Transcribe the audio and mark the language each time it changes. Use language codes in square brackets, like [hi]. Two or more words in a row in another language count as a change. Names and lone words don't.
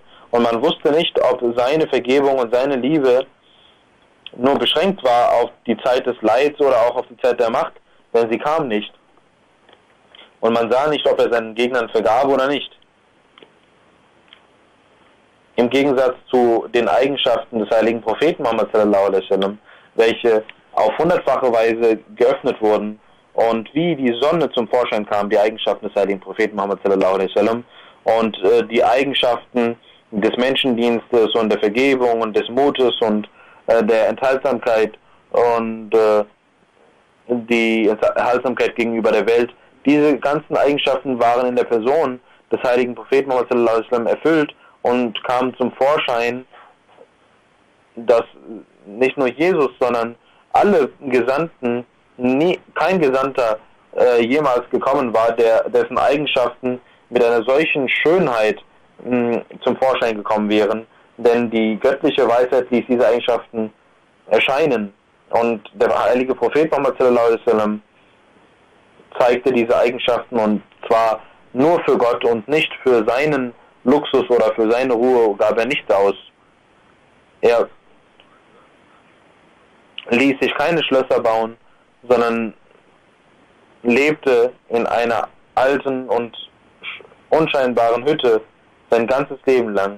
[de] Und man wusste nicht, ob seine Vergebung und seine Liebe nur beschränkt war auf die Zeit des Leids oder auch auf die Zeit der Macht, denn sie kam nicht. Und man sah nicht, ob er seinen Gegnern vergab oder nicht. Im Gegensatz zu den Eigenschaften des heiligen Propheten Muhammad [ar] صلى الله عليه وسلم, [de] welche auf hundertfache Weise geöffnet wurden und wie die Sonne zum Vorschein kam, die Eigenschaften des heiligen Propheten Muhammad [ar] صلى الله عليه وسلم [de] und die Eigenschaften des Menschendienstes und der Vergebung und des Mutes und der Enthaltsamkeit und die Enthaltsamkeit gegenüber der Welt. Diese ganzen Eigenschaften waren in der Person des heiligen Propheten Muhammad [ar] صلى الله عليه وسلم [de] erfüllt und kamen zum Vorschein, dass nicht nur Jesus, sondern alle Gesandten, kein Gesandter jemals gekommen war, dessen Eigenschaften mit einer solchen Schönheit zum Vorschein gekommen wären, denn die göttliche Weisheit ließ diese Eigenschaften erscheinen und der heilige Prophet Muhammad [ar] صلى الله عليه وسلم [de] zeigte diese Eigenschaften und zwar nur für Gott und nicht für seinen Luxus oder für seine Ruhe gab er nicht aus. Er ließ sich keine Schlösser bauen, sondern lebte in einer alten und unscheinbaren Hütte sein ganzes Leben lang.